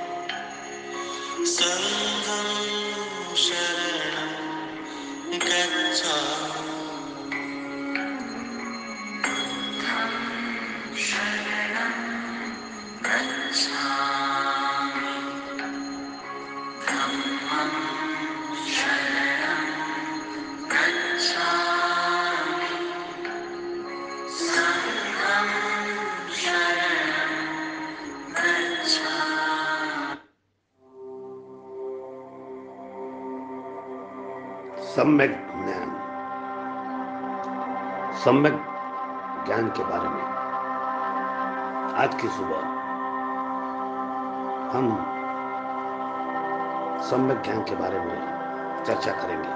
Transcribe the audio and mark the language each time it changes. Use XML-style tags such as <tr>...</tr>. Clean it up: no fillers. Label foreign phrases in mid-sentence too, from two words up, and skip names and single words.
<pi>संघं शरणं गच्छामि शरणं गच्छामि धम्मं शरणं गच्छामि संघं शरणं गच्छामि</pi> <hi>सम्यक ज्ञान, सम्यक ज्ञान के बारे में आज की सुबह हम सम्यक ज्ञान के बारे में चर्चा करेंगे।</hi>